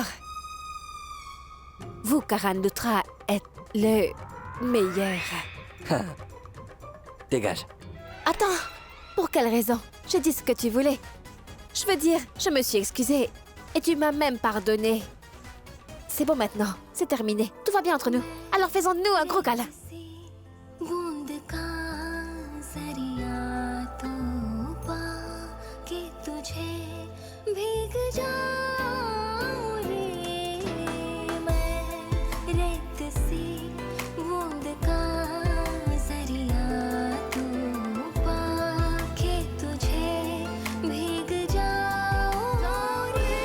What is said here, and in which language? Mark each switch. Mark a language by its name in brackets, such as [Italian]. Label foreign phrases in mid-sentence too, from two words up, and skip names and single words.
[French] Vous, Karanutra, êtes le meilleur. Dégage. Attends, pour quelle raison? Je dis ce que tu voulais. Je veux dire, je me suis excusée. Et tu m'as même pardonné. C'est bon maintenant, c'est terminé. Tout va bien entre nous. Alors faisons-nous un gros câlin. [Hindi] बूंद का जरिया तू पा के तुझे भीग जाऊं रे मैं रेत सी बूंद का जरिया तू पा के तुझे भीग जाऊं रे